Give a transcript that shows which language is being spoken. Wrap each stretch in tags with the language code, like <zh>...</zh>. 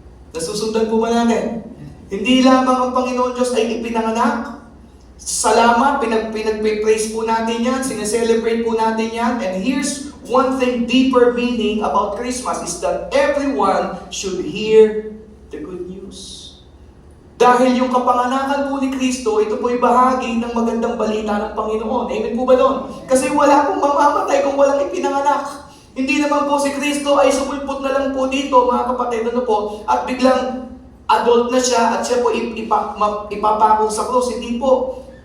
<tl>Nasusundan po ba natin? Hindi lamang ang Panginoon Diyos ay ipinanganak. Salamat, pinag-praise po natin yan, sineselebrate po natin yan.</tl> <en>And here's one thing, deeper meaning about Christmas is that everyone should hear the good news.</en> <tl>Dahil yung kapanganakan po ni Kristo, ito po'y bahagi ng magandang balita ng Panginoon. Amen po ba doon? Kasi wala pong mamamatay kung walang ipinanganak. Hindi naman po si Kristo ay sumulpot na lang po dito, mga kapatid, ano po, at biglang adult na siya at siya po ipapako sa krus. Hindi po.</tl>